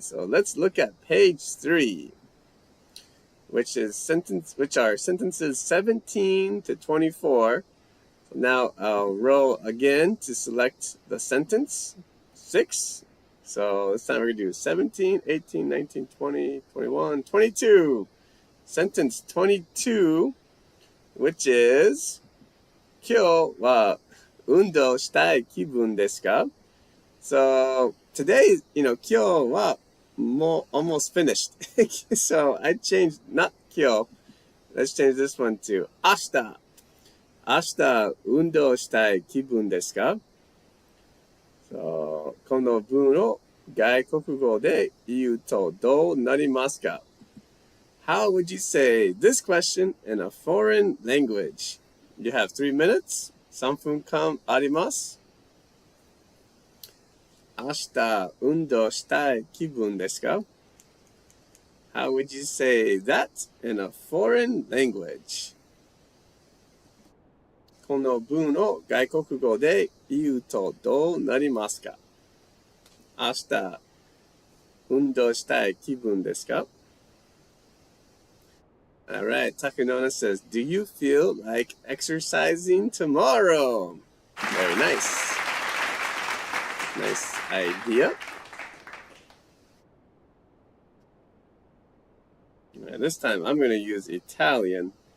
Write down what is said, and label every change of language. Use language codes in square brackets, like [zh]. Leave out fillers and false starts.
[en] So let's look at page 3, which are sentences 17 to 24. So now I'll roll again to select the sentence 6. So this time we're going to do 17, 18, 19, 20, 21, 22. Sentence 22, which is [ja] 今日は運動したい気分ですか? [en] So today, 今日はalmost finished. So I changed, not 今日. Let's change this one to 明日。 [ja] 明日運動したい気分ですか? [en] So [ja] この文を外国語で言うとどうなりますか? [en] How would you say this question in a foreign language? You have 3 minutes. [ja] 3分間あります。明日運動したい気分ですか? [en] How would you say that in a foreign language? [ja] この文を外国語で言うとどうなりますか? 明日運動したい気分ですか? [en] Alright, Takunona says, do you feel like exercising tomorrow? Very nice. Nice idea. Right, this time I'm going to use Italian.